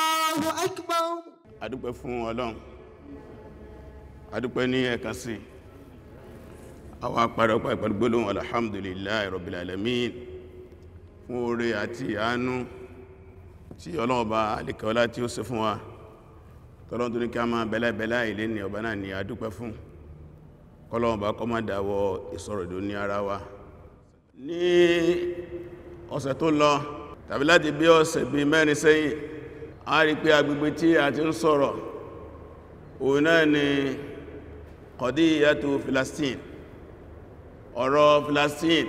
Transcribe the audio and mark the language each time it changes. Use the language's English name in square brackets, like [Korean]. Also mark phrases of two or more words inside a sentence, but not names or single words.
[Arabic] الله أكبر. [Yoruba] Adúpẹ́ fún Ọlọ́run, adúpẹ́ ní ẹ̀kan sí, àwọn àpàdọ̀pá pẹ̀lú gbólóhùn [Arabic] الحمد لله رب العالمين [Yoruba] fún oore àti àánú tí Ọlọ́run bá alékẹ́ọlá tí ó ṣe fún wa. Tọ́lọ́run tó ní kí a máa bẹ́lá ilé ní ọba náà ni adúpẹ́ fún. Kọ́lọ́run bá kó má dáwọ́ ìsọ̀rọ̀dó ní ara wa. Ní ọ̀sẹ̀ tó lọ tàbí láti bí ọ̀sẹ̀ bí mẹ́rin sẹ́yìn, a rí pé agbègbè tí a ti ń sọ̀rọ̀ òun náà ni [Arabic] قضية فلسطين, [Yoruba] ọ̀rọ̀ Filastin.